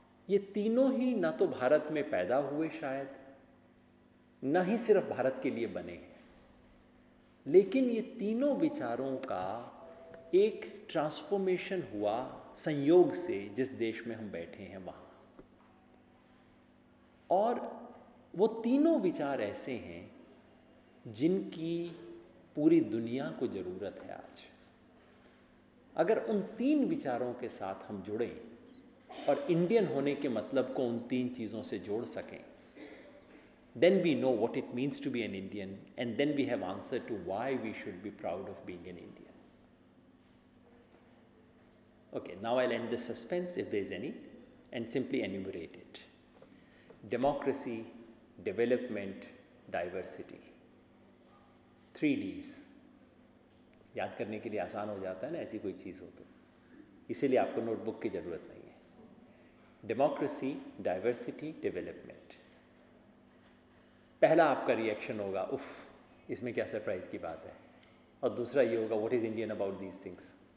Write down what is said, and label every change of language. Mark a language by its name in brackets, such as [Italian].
[Hindi] ये तीनों ही ना तो भारत में पैदा हुए शायद, न ही सिर्फ भारत के लिए बने हैं, लेकिन ये तीनों विचारों का एक ट्रांसफॉर्मेशन हुआ संयोग से जिस देश में हम बैठे हैं वहाँ. और वो तीनों विचार ऐसे हैं जिनकी पूरी दुनिया को ज़रूरत है आज. अगर उन तीन विचारों के साथ हम जुड़ें और इंडियन होने के मतलब को उन तीन चीज़ों से जोड़ सकें, [English] then we know what it means to be an Indian, and then we have answer to why we should be proud of being an Indian. Okay, now I'll end the suspense if there is any and simply enumerate it. Democracy, development, diversity. [Hindi] 3 Ds याद करने के लिए आसान हो जाता है ना, ऐसी कोई चीज़ हो तो, इसीलिए आपको नोटबुक की ज़रूरत नहीं है। Democracy, diversity, development. पहला आपका रिएक्शन होगा उफ, इसमें क्या सरप्राइज़ की बात है, और दूसरा ये होगा [English] What is Indian about these things.